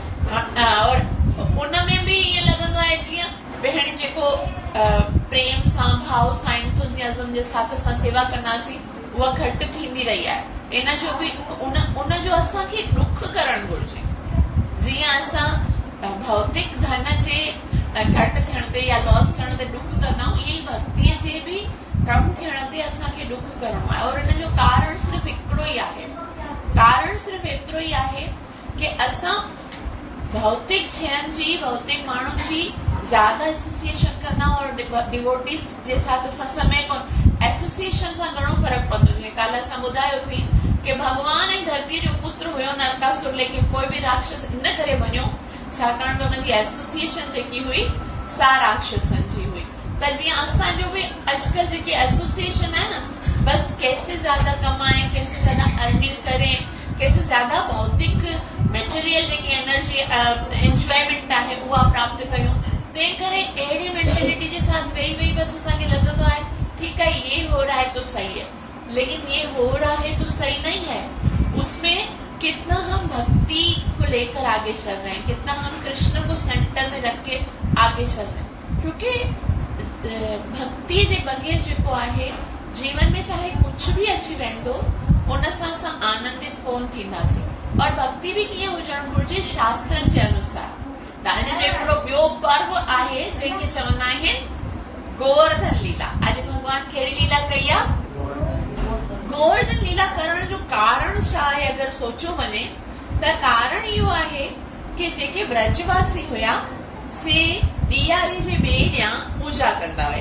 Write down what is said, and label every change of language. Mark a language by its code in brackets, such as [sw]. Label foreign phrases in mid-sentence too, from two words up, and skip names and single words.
[sd] और उन में बि ईअं लॻंदो आहे जीअं पहिरीं जेको प्रेम सां भाव सां एंथुजियाज़म जे साथ असां सेवा कंदासीं उहा घटि थींदी रही आहे। इन जो बि उन जो असांखे ॾुख करणु घुरिजे। जीअं असां भौतिक धन जे घटि थियण ते या लॉस थियण ते ॾुख कंदा आहियूं, ईअं ई भक्तीअ जे बि कम थियण ते असांखे ॾुख करणो आहे। और इन जो कारण सिर्फ़ु हिकिड़ो ई आहे, कारण सिर्फ़ु एतिरो ई आहे कि असां भौतिक शयुनि जी, भौतिक माण्हुनि जी ज्यादा एसोसिएशन कंदा और डिवोटीज जे साथ असां समय कोन। एसोसिएशन सां घणो फर्क़ु पवंदो। जीअं कल्ह असां ॿुधायोसीं कि भगवान ऐं धरती जो पुत्र हुयो नरकासुर, लेकिन कोई बि राक्षस इन करे वञो छाकाणि त हुनजी एसोसिएशन जेकी हुई सा राक्षसनि जी हुई। त जीअं असांजो बि अॼुकल्ह जेकी एसोसिएशन आहे न, [hi] बस कैसे ज्यादा कमाएं, कैसे ज्यादा अर्निंग करें, कैसे ज्यादा भौतिक मेटेरियल [sd] जेकी एनर्जी एंजॉयमेंट आहे उहा प्राप्त कयूं। तंहिं करे अहिड़ी मेंटेलिटी जे साथ वेही वेही बस असांखे लॻंदो आहे [hi] ठीकु है ये हो रहा है तो सही है, लेकिन ये हो रहा है तो सही नहीं है। उसमें कितना हम भक्ति को लेकर आगे चल रहे हैं, कितना हम कृष्ण को सेंटर में रख के आगे चल रहे हैं। [sd] क्योंकि भक्ति जे बगैर जेको आहे जीवन में चाहे कुछ भी अची वेंदो उन सां असां आनंदित कोन थींदासीं। और भक्ति भी कीअं हुजणु घुरिजे शास्त्रनि जे अनुसार। हिन जो हिकिड़ो ॿियो पर्व आहे जंहिंखे चवंदा आहिनि गोवर्धन लीला। अॼु भॻवान कहिड़ी लीला कई आहे? गोवर्धन लीला करण जो कारण छा आहे? अगरि सोचियो वञे त कारण इहो आहे कि जेके ब्रजवासी हुया से ॾियारी जे ॿिए ॾींहुं पूजा कंदा हुया।